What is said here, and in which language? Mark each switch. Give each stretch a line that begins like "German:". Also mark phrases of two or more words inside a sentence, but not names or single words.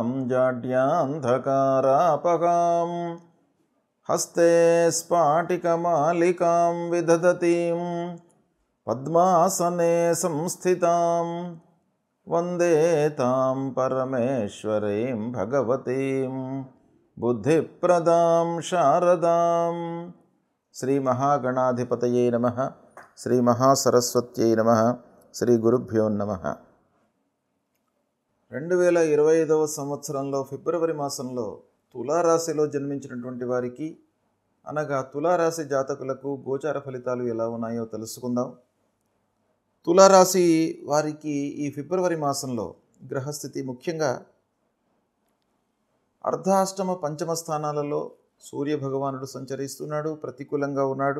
Sanskrit: जाड्यान्धकारापगां हस्ते स्फाटिकमालिकां विदधतीं पद्मासने संस्थितां वन्दे तां परमेश्वरीं भगवतीं बुद्धिप्रदां शारदां। श्री महागणाधिपतये नमः। श्री महासरस्वत्यै नमः। శ్రీ గురుభ్యో నమః.
Telugu: 2025వ సంవత్సరంలో ఫిబ్రవరి మాసంలో తులారాశిలో జన్మించినటువంటి వారికి అనగా తులారాశి జాతకులకు గోచార ఫలితాలు ఎలా ఉన్నాయో తెలుసుకుందాం. తులారాశి వారికి ఈ ఫిబ్రవరి మాసంలో గ్రహస్థితి ముఖ్యంగా అర్ధాష్టమ పంచమ స్థానాలలో సూర్యభగవానుడు సంచరిస్తున్నాడు, ప్రతికూలంగా ఉన్నాడు.